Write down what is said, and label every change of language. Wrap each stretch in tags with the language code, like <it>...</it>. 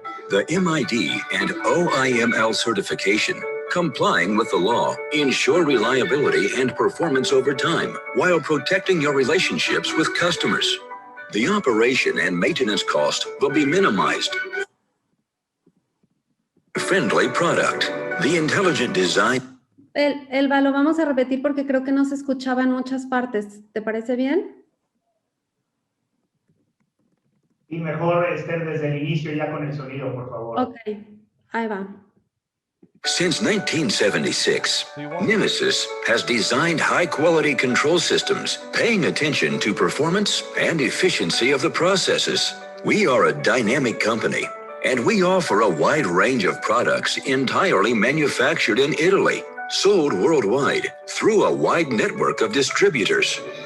<en>The MID and OIML certification, complying with the law, ensure reliability and performance over time while protecting your relationships with customers. The operation and maintenance cost will be minimized. Friendly product. The intelligent design.</en> <es>Elba, lo vamos a repetir porque creo que no se escuchaba en muchas partes. ¿Te parece bien? Y mejor, Esther, desde el inicio ya con el sonido, por favor. Ok, ahí va.</es> <en>Since 1976, Nemesis has designed high-quality control systems, paying attention to performance and efficiency of the processes. We are a dynamic company, and we offer a wide range of products entirely manufactured in Italy, sold worldwide through a wide network of distributors.</en>